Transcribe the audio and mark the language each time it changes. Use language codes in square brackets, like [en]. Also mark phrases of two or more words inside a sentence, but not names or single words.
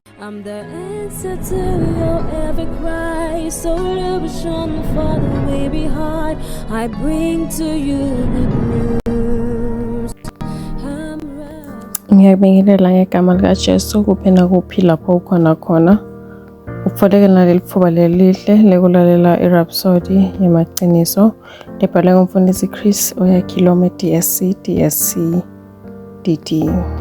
[en] I'm the answer to your every cry. So illusion for the way behind. I bring to you good news. [ss] Ngiyabingelela ngegama likaJesu kuphi nakuphi lapho ukhona khona. Ukufodeka naleli thuba lelihle lekulalela iRhapsody yamaqiniso lebhalwe ngumfundisi Chris Oyakhilome DSC DD.